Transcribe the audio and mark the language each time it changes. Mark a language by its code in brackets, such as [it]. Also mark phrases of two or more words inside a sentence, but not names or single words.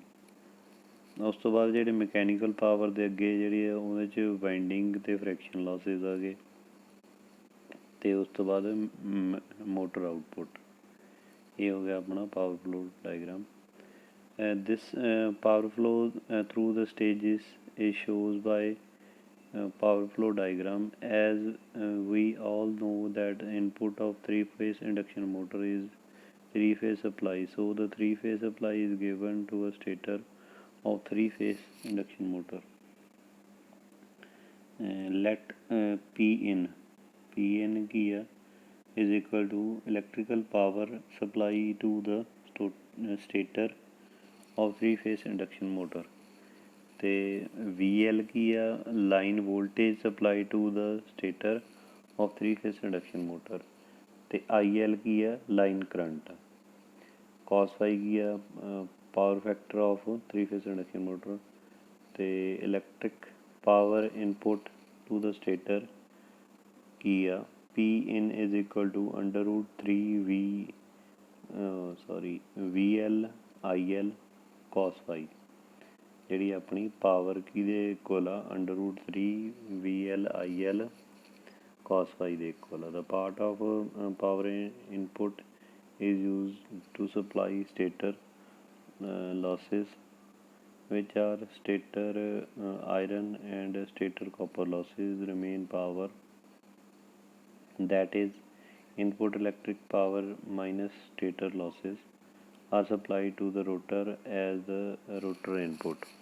[pa] ਉਸ ਤੋਂ ਬਾਅਦ ਜਿਹੜੇ [en] mechanical power [pa] ਦੇ ਅੱਗੇ ਜਿਹੜੀ ਆ ਉਹਦੇ 'ਚ ਵਾਈਂਡਿੰਗ ਅਤੇ [en] friction losses [pa] ਆ ਗਏ, ਅਤੇ ਉਸ ਤੋਂ ਬਾਅਦ [en] motor output. [pa] ਇਹ ਹੋ ਗਿਆ ਆਪਣਾ [en] power flow diagram. This power flow through the stages is shows by power flow diagram. As we all know that input of three-phase induction motor is three-phase supply, so the three-phase supply is given to a stator of three-phase induction motor. Let Pin [pa] ਕੀ ਆ [en] is equal to electrical power supply to the stator of three-phase induction motor. [pa] ਤੇ VL ਕੀ ਆ, [en] line voltage supply to the stator of 3 phase induction motor. [pa] ਤੇ IL ਕੀ ਆ, [en] line current. cos phi [pa] ਕੀ ਆ, [en] power factor of 3 phase induction motor. ਤੇ electric power input to the stator [pa] ਕੀ ਆ, [en] Pin is equal to √3 VL IL cos phi। [pa] ਜਿਹੜੀ ਆਪਣੀ ਪਾਵਰ ਕਿਹਦੇ ਇਕੁਅਲ ਆ, √3 VL IL cos phi ਦੇ ਇਕੁਅਲ ਆ। [en] The part of power input is used to supply stator losses, which are stator iron and stator copper losses. Remain power, that is input electric power minus stator losses, are supplied to the rotor as the rotor input.